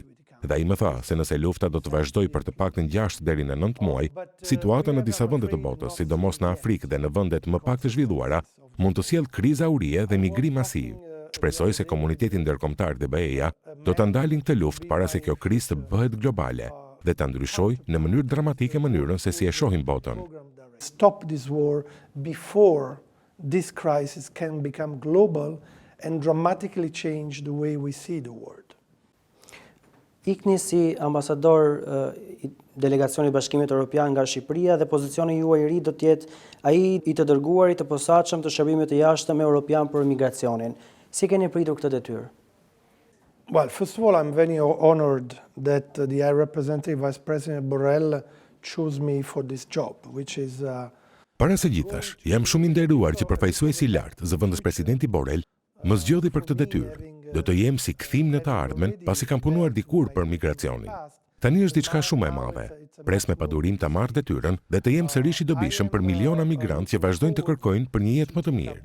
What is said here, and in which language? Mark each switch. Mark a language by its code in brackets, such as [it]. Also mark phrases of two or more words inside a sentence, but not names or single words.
[sq] Dhe ai më tha se nëse lufta do të vazhdojë për të paktën 6 deri në 9 muaj, situata në disa vende të botës, sidomos në Afrikë dhe në vendet më pak të zhvilluara, mund të sjellë krizë aurie dhe migrim masiv. Shpresoj se komuniteti ndërkombëtar dhe BE-ja do ta ndalin këtë luftë para se kjo krizë të bëhet globale dhe ta ndryshojë në mënyrë dramatike mënyrën se si e shohim botën. [en] Stop this war before this crisis can become global and dramatically change the way we see the world. [sq] Ikni si ambasador i delegacionit Bashkimit Evropian nga Shqipëria dhe pozicioni juaj i ri do të jetë ai i të dërguarit të posaçëm të shërbimit të jashtëm evropian për migracionin. Si keni pritur këtë detyrë? [en] Well, first of all, I'm very honored that the High Representative Vice President Borrell chose me for this job, which is [sq] Para së gjithash, jam shumë i nderuar që përfaqësuesi i lartë, zëvendës presidenti Borrell, më zgjodhi për këtë detyrë. Do të jem si kthim në të ardhmen, pasi kam punuar dikur për migracionin. Tani është diçka shumë e madhe. Pres me padurim ta marr detyrën dhe të jem sërish i dobishëm për miliona migrantë që vazhdojnë të kërkojnë për një jetë më të mirë.